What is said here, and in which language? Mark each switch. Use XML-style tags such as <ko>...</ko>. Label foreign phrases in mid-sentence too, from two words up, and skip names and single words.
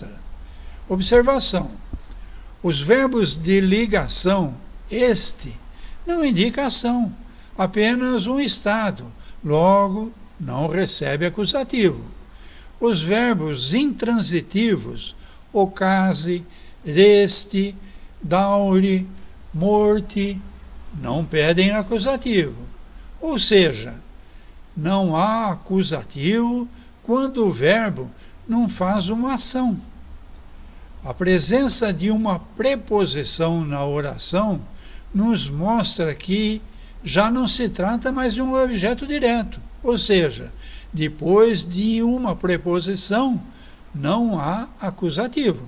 <pt>Observação: os verbos de ligação, não indica ação, apenas um estado, logo não recebe acusativo. Os verbos intransitivos,</pt> <eo>ocase, reste, daure,</eo> <pt>morte, não pedem acusativo. Ou seja, não há acusativo quando o verbo não faz uma ação. A presença de uma preposição na oração nos mostra que já não se trata mais de um objeto direto, ou seja, depois de uma preposição não há acusativo.</pt>